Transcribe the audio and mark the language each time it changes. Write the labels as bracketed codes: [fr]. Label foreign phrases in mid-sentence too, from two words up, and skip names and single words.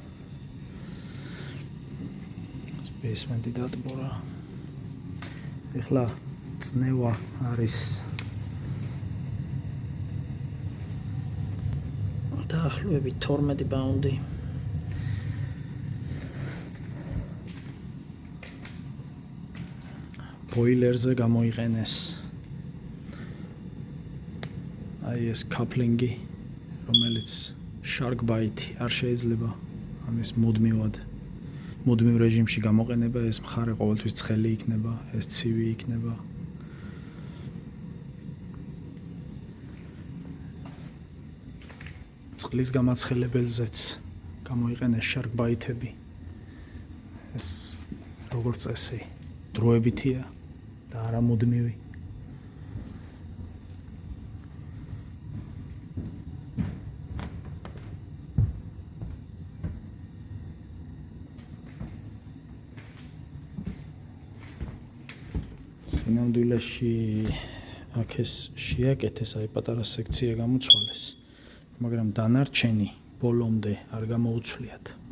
[ka] ეხლა წნევა არის დაახლოებით 12 პაუნდი. ბოილერზე გამოიყენეს აი ეს კაპლინგი, რომელიც shark bite არ შეიძლება ამის მუდმივ რეჟიმში გამოყენება. ეს მხარე ყოველთვის ცხელი იქნება, ეს ცივი იქნება. წყლის გამაცხელებელზეც გამოიყენეს shark bite-ები. ეს როგორც წესი დროებითია და არა მუდმივი. სინამდვილეში აქ ეს შეაკეთეს, აი პატარა სექცია გამოცვალეს, მაგრამ დანარჩენი ბოლომდე არ გამოუცვლიათ.